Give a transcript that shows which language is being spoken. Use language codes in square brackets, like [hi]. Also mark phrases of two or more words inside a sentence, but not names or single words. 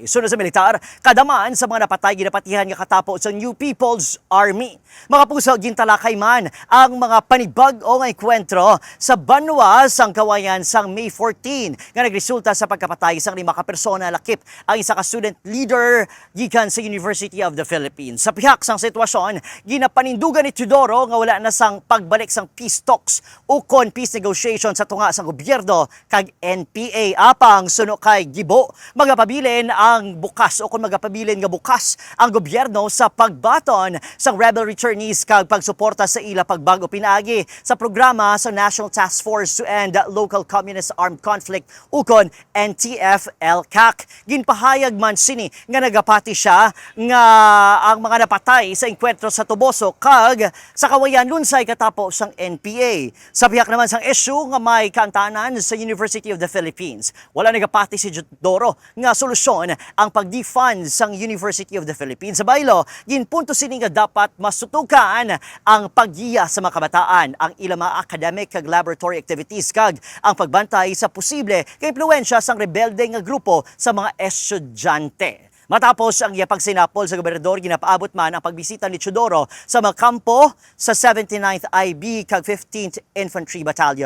[hil] Sunod sa militar, kadaman sa mga napatay ginapatihan nga katapo sa New People's Army. Mga puso, gintalakay man ang mga panibag-o nga engkwentro sa banwa sang Kawayan sang May 14 nga nagresulta sa pagkapatay sang 5 ka persona. Lakip ang isa ka [en] student leader [hil] gikan sa University of the Philippines. Sa pihak sang sitwasyon, ginapanindugan ni Teodoro nga wala na sang pagbalik sang [en] peace talks [hil] ukon [en] peace negotiation [hil] sa tunga sang gobyerno kag NPA. Apang suno kay Gibo, magapabilin ang bukas ukon magapabilin nga bukas ang gobyerno sa pagbaton sang [en] rebel returnees [hil] kag pagsuporta sa ila pagbago pinaagi sa programa sa National Task Force to End Local Communist Armed Conflict ukon NTF-LCAC. Ginpahayag man sini nga nagapati siya nga ang mga napatay sa engkwentro sa Tuboso kag sa Kawayan lunsay katapo sang NPA. Sa bihak naman sang issue nga may kaantanan sa University of the Philippines, wala nagapati si Teodoro nga solusyon ang pag-defund sang University of the Philippines. Sa baylo, ginpunto sini nga dapat masutukan ang paggiya sa mga kabataan, ang ilang mga academic kag [en] laboratory activities [hil] kag ang pagbantay sa posible kay impluwensya sang rebelde nga grupo sa mga estudyante. Matapos ang iyapag sinapol sa gobernador, ginapaabot man ang pagbisita ni Teodoro sa mga kampo sa 79th IB kag 15th Infantry Battalion.